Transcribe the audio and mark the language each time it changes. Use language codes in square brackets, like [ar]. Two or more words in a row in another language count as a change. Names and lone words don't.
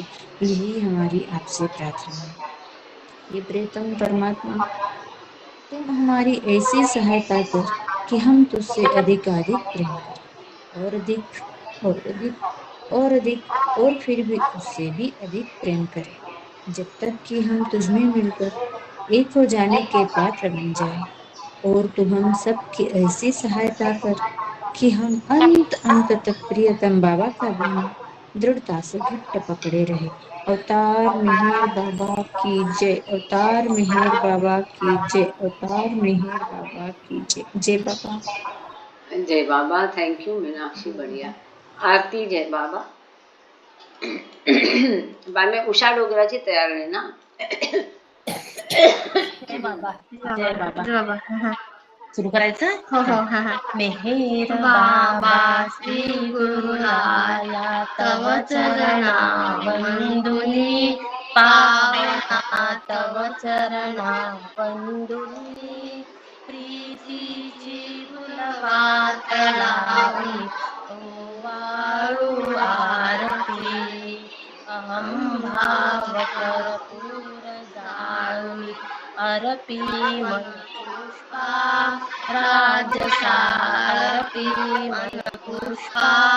[hi] यही हमारी आपसे प्रार्थना है। ये प्रियतम परमात्मा, तुम हमारी ऐसी सहायता कर कि हम तुझसे अधिक प्रेम करें, और अधिक और अधिक और अधिक, और फिर भी उससे भी अधिक प्रेम करें, जब तक कि हम तुझमें मिलकर एक हो जाने के पात्र बन जाए। और तू हम सब की ऐसी सहायता कर कि हम अंत अंत तक प्रियतम बाबा का दामन दृढ़ता से घट्ट पकड़े रहे। अवतार मेहर बाबा की जय, अवतार मेहर बाबा की जय, अवतार मेहर बाबा की जय। जय बाबा। जय बाबा। [en] thank you [hi] मीनाक्षी, बढ़िया। [mr] आरती जय बाबा। [hi] बाद में [mr] उषा डोगराची तयार आहे ना। जय बाबा, जय बाबा. सुरू करायचं. हो हो हा हा मेहेर बाबा श्री श्री गुरुराया तव तव चरणा वंदुनी पावना तव चरणा वंदुनी प्रीतीची फुलवात लावून ओवाळू आरती अहम भाव कर्पूर जाळून अर्पी मन पुष्पा राजसा अर्पी मन पुष्पा